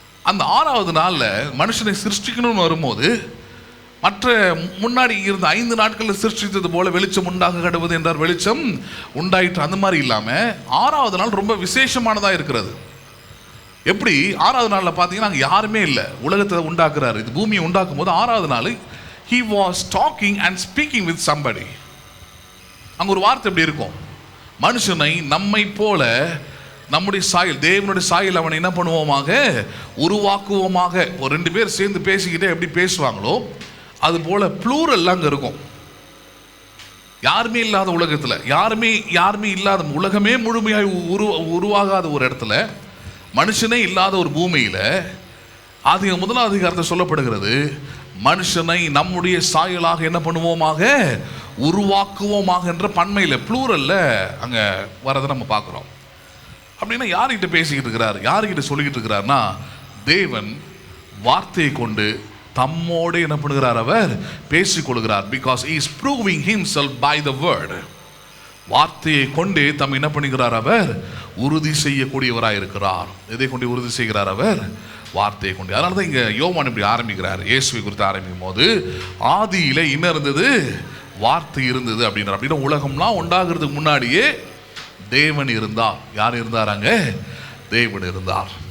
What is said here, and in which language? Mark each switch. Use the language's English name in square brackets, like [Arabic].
[Tamil] அந்த 6வது நாளில் மனுஷனை சிருஷ்டிக்கணும்னு வரும்போது மற்ற முன்னாடி இருந்த 5 நாட்களில் சிருஷ்டித்தது போல வெளிச்சம் உண்டாக கடவுது என்றார், வெளிச்சம் உண்டாயிற்று. அந்த மாதிரி இல்லாமல் 6வது நாள் ரொம்ப விசேஷமானதாக இருக்கிறது. எப்படி? 6வது நாளில் பார்த்தீங்கன்னா அங்கே யாருமே இல்லை, உலகத்தை உண்டாக்குறாரு. இது பூமியை உண்டாக்கும் போது 6வது நாள் [English] he was talking and speaking with somebody. [Tamil] அங்கே ஒரு வார்த்தை எப்படி இருக்கும்? மனுஷனை நம்மை போல நம்முடைய சாயல், தேவனுடைய சாயல் அவனை என்ன பண்ணுவோமாக, உருவாக்குவோமாக. ஒரு 2 பேர் சேர்ந்து பேசிக்கிட்டே எப்படி பேசுவாங்களோ அது போல ப்ளூரல் அங்கே இருக்கும். யாருமே இல்லாத உலகத்தில், யாருமே இல்லாத உலகமே முழுமையாக உருவாகாத ஒரு இடத்துல, மனுஷனே இல்லாத ஒரு பூமியில் ஆதியாகமம் 1ஆம் அதிகாரத்தில் சொல்லப்படுகிறது, மனுஷனை நம்முடைய சாயலாக என்ன பண்ணுவோமாக, உருவாக்குவோமாக என்ற பன்மையில் ப்ளூரல்ல அங்கே வரதை நம்ம பார்க்குறோம். அப்படின்னா யார்கிட்ட பேசிக்கிட்டு இருக்கிறார், யார்கிட்ட சொல்லிக்கிட்டு இருக்கிறார்னா தேவன் வார்த்தையை கொண்டு தம்மோடு என்ன பண்ணுகிறார், அவர் பேசிக்கொள்கிறார். [English] Because he is proving himself by the word. [Tamil] வார்த்தையை கொண்டே தம் என்ன பண்ணுகிறார், அவர் உறுதி செய்யக்கூடியவராக இருக்கிறார். எதை கொண்டு உறுதி செய்கிறார்? அவர் வார்த்தையை கொண்டு. அதனால தான் இங்கே யோவான் இப்படி ஆரம்பிக்கிறார். இயேசுவை குறித்து ஆரம்பிக்கும் போது ஆதியிலே என்ன இருந்தது, வார்த்தை இருந்தது அப்படின்ற. அப்படின்னா உலகம்லாம் உண்டாகிறதுக்கு முன்னாடியே தேவன் இருந்தார். யார் இருந்தாராங்க? தேவன் இருந்தார்.